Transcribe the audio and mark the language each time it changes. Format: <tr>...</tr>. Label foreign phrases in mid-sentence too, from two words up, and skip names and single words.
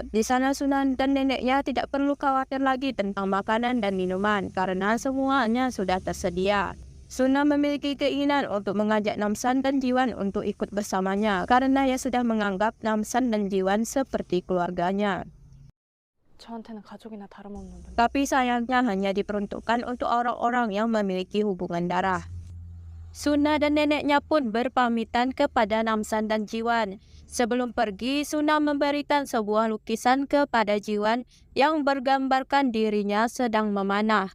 <id>Di sana Suna dan neneknya tidak perlu khawatir lagi tentang makanan dan minuman karena semuanya sudah tersedia. Suna memiliki keinginan untuk mengajak Namsan dan Jiwan untuk ikut bersamanya karena ia sudah menganggap Namsan dan Jiwan seperti keluarganya.</id> <ko>저한테는 가족이나 다름없는 분.</ko> <id>Tapi sayangnya hanya diperuntukkan untuk orang-orang yang memiliki hubungan darah. Suna dan neneknya pun berpamitan kepada Namsan dan Jiwan. Sebelum pergi, Suna memberikan sebuah lukisan kepada Jiwan yang bergambarkan dirinya sedang memanah.</id>